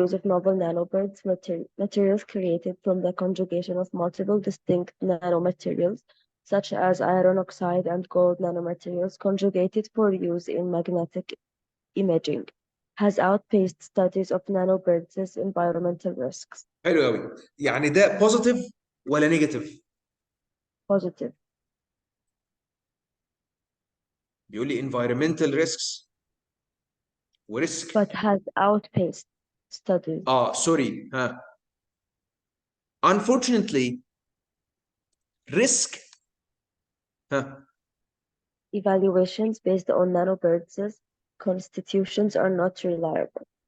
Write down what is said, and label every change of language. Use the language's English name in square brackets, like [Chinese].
[English] use of novel nanobirds materials created from the conjugation of multiple distinct nanomaterials, such as iron oxide and gold nanomaterials conjugated for use in magnetic imaging, has outpaced studies of nanobirds' environmental risks. [Arabic] حلو قوي. يعني ده بوزيتيف ولا نيجاتيف؟ [English] Positive, [Arabic] بيقول لي environmental risks وريسك. [English] but has outpaced studies. Sorry. unfortunately risk. Evaluations based on nanobirds' constitutions are not reliable.